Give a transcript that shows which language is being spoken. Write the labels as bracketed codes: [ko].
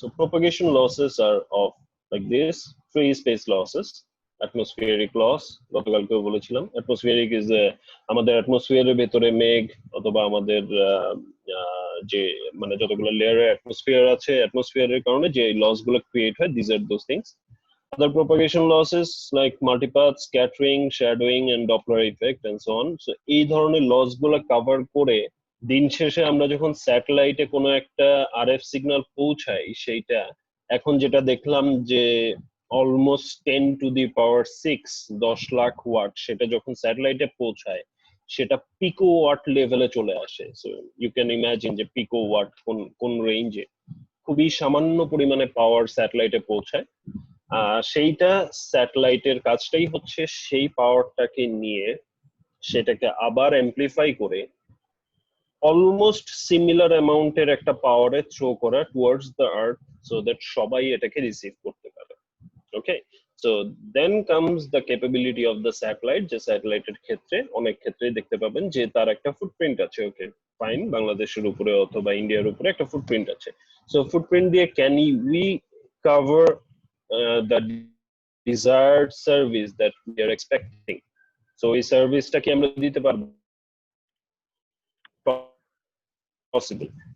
[en] so propagation losses are of like this: free space losses, atmospheric loss, [bn] গতকালকেও বলেছিলাম। Atmospheric is আমাদের অ্যাটমসফিয়ারের ভেতরে মেঘ অথবা আমাদের যে মানে যতগুলো লেয়ারের অ্যাটমসফিয়ার আছে, অ্যাটমসফিয়ারের কারণে যে লস গুলো ক্রিয়েট হয়, [en] This are those things. Other propagation losses like multipath, scattering, shadowing, and Doppler effect, and so on. [bn] So এই ধরনের লস গুলো কভার করে দিন শেষে আমরা যখন স্যাটেলাইটে কোনো একটা আরএফ সিগন্যাল পৌঁছাই, সেইটা এখন যেটা দেখলাম যে অলমোস্ট 10⁶, 10 লাখ ওয়াট, সেটা যখন স্যাটেলাইটে পৌঁছায় সেটা পিকো ওয়াট লেভেলে চলে আসে। [en] so you can imagine [bn] যে পিকো ওয়াট কোন রেঞ্জে, খুবই সামান্য পরিমাণে পাওয়ার স্যাটেলাইটে পৌঁছায়। সেইটা স্যাটেলাইটের কাজটাই হচ্ছে সেই পাওয়ারটাকে নিয়ে সেটাকে আবার অ্যাম্প্লিফাই করে অলমোস্ট সিমিলার অ্যামাউন্টের একটা পাওয়ারে থ্রো করা [en] towards the earth, so that [bn] সবাই এটাকে রিসিভ করতে পারে। ওকে, [en] so then comes the capability of the satellite, [bn] যে স্যাটেলাইটের ক্ষেত্রে অনেক ক্ষেত্রে দেখতে পাবেন যে তার একটা ফুটপ্রিন্ট আছে। ওকে ফাইন, বাংলাদেশের উপরে অথবা ইন্ডিয়ার উপরে একটা ফুটপ্রিন্ট আছে। [en] so [bn] ফুটপ্রিন্ট দিয়ে [en] Can we cover the desired service that we are expecting? [bn] So এই সার্ভিসটা কি আমরা দিতে পারবো? [en] Possible.